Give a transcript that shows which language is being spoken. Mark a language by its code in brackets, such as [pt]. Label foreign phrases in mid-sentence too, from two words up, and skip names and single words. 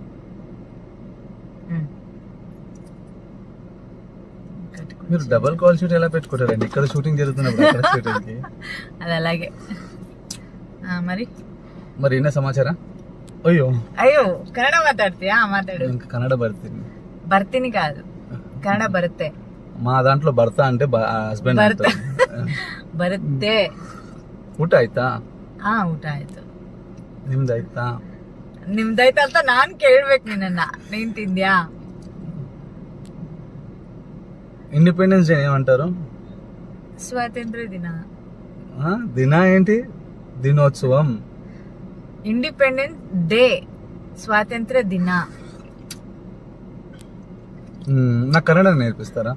[te] మీరు [en] double call shoot [te] ఎలా పెట్టుకుంటారండి? ఇక్కడ షూటింగ్ జరుగుతున్నప్పుడు అక్కడ షూటింగ్ కి. అది అలాగే. మరి ఏనా సమాచారం? అయ్యో కన్నడ మాట్లాడుతీయా? మాట్లాడు. ఇంకా కన్నడ భర్తిని కాదు, కన్నడ భర్తే. మా దాంట్లో భర్త అంటే ಹಸ್ಬೆಂಡ್. [kn] ಬರುತ್ತೆ. ಊಟ ಆಯ್ತಾ? ಊಟ ಆಯ್ತು. ನಿಮ್ದಾಯ್ತಾ? ನಿಮ್ದಾಯ್ತಾ ಅಂತ ನಾನ್ ಕೇಳ್ಬೇಕು ನಿನ್ನ. ನೀನ್ ತಿಂದ್ಯಾ? [en] independence day [te] ఏమంటారు? [kn] ಸ್ವಾತಂತ್ರ ದಿನ. [te] దిన ఏంటి? దినోత్సవం. [en] independence day, [kn] ಸ್ವಾತಂತ್ರ ದಿನ. [te] నాకు కన్నడ నేర్పిస్తారా?